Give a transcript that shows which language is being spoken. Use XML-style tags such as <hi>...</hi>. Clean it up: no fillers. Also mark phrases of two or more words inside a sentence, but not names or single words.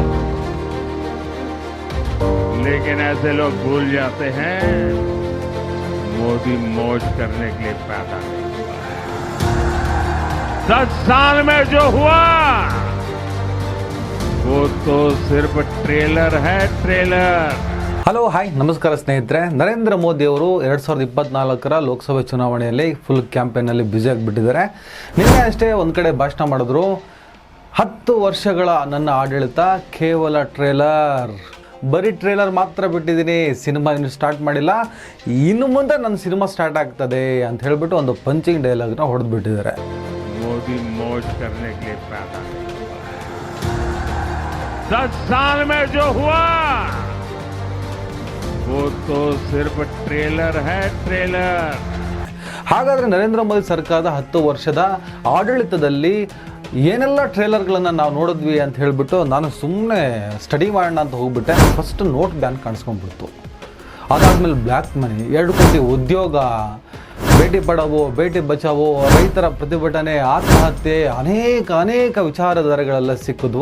<hi>लेकिन ऐसे लोग भूल जाते हैं मोदी मौज करने के लिए पैदा नहीं हुआ है। 10 साल में जो हुआ वो तो सिर्फ ट्रेलर है, ट्रेलर।</hi> <kn>ಹಲೋ ಹಾಯ್ ನಮಸ್ಕಾರ ಸ್ನೇಹಿತರೆ. ನರೇಂದ್ರ ಮೋದಿ ಅವರು 2024ರ ಲೋಕಸಭೆ ಚುನಾವಣೆಯಲ್ಲಿ ಫುಲ್ ಕ್ಯಾಂಪೇನಲ್ಲಿ ಬ್ಯುಸಿ ಆಗಿಬಿಟ್ಟಿದ್ದಾರೆ. ನಿನ್ನೆ ಅಷ್ಟೇ ಒಂದು ಕಡೆ ಭಾಷಣ ಮಾಡಿದ್ರು, 10 ವರ್ಷಗಳ ನನ್ನ ಆಡಳಿತ ಕೇವಲ ಟ್ರೇಲರ್, ಬರೀ ಟ್ರೇಲರ್ ಮಾತ್ರ ಬಿಟ್ಟಿದ್ದೀನಿ, ಸಿನಿಮಾ ಇನ್ನು ಸ್ಟಾರ್ಟ್ ಮಾಡಿಲ್ಲ, ಇನ್ನು ಮುಂದೆ ನನ್ನ ಸಿನಿಮಾ ಸ್ಟಾರ್ಟ್ ಆಗ್ತದೆ ಅಂತ ಹೇಳಿಬಿಟ್ಟು ಒಂದು</kn> <en>punching dialogue</en> <kn>ಹೊಡೆದ್ಬಿಟ್ಟಿದ್ದಾರೆ.</kn> <hi>मोदी मौज करने के लिए पैदा नहीं हुआ है। 10 साल में जो हुआ वो तो सिर्फ ट्रेलर है, ट्रेलर।</hi> <kn>ಹಾಗಾದರೆ ನರೇಂದ್ರ ಮೋದಿ ಸರ್ಕಾರದ 10 ವರ್ಷದ ಆಡಳಿತದಲ್ಲಿ ಏನೆಲ್ಲ ಟ್ರೇಲರ್ಗಳನ್ನು ನಾವು ನೋಡಿದ್ವಿ ಅಂತ ಹೇಳಿಬಿಟ್ಟು ನಾನು ಸುಮ್ಮನೆ ಸ್ಟಡಿ ಮಾಡೋಣ ಅಂತ ಹೋಗ್ಬಿಟ್ಟೆ.</kn> <en>first note ban</en> <kn>ಕಾಣಿಸ್ಕೊಂಡ್ಬಿಡ್ತು. ಅದಾದಮೇಲೆ</kn> <en>black money,</en> <kn>2 ಕೋಟಿ ಉದ್ಯೋಗ,</kn> <hi>बेटी पढ़ाओ बेटी बचाओ,</hi> <kn>ರೈತರ ಪ್ರತಿಭಟನೆ, ಆತ್ಮಹತ್ಯೆ, ಅನೇಕ ವಿಚಾರಧಾರೆಗಳೆಲ್ಲ ಸಿಕ್ಕಿದ್ವು.</kn>